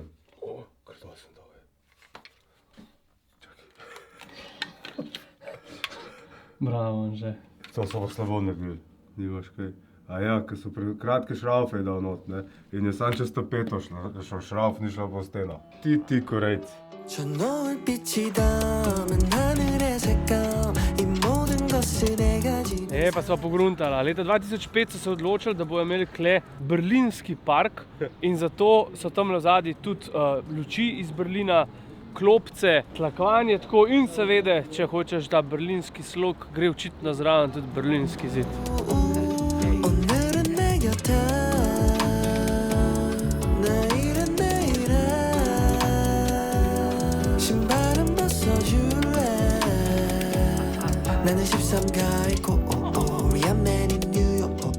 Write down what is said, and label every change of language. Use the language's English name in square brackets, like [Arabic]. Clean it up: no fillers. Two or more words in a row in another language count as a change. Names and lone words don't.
[Slovenian] Kar to sem dal, Bravo, Anže. To so pa slabo naredili, nimaš kaj. A ja, ker so kratke šraufe dal not, ne, in je sam čez to peto šel šrauf, ni šel po steno. Ti Korejci. [Korean] 저 노을빛이 담은 하늘의 색감 이 모든 것을 내가 지닌 [Slovenian] Pa smo pogruntali. Leta 2005 so se odločili, da bodo imeli kle berlinski park in zato so tam v zadnji tudi luči iz Berlina, klopce, tlakovanje tako in seveda, če hočeš, da berlinski slog gre očitno zraven tudi berlinski zid. [Korean] 오늘은 내 곁에 내일은 내일에 신발은 벗어줄래 나는 13가 있고 [English] Real man in New York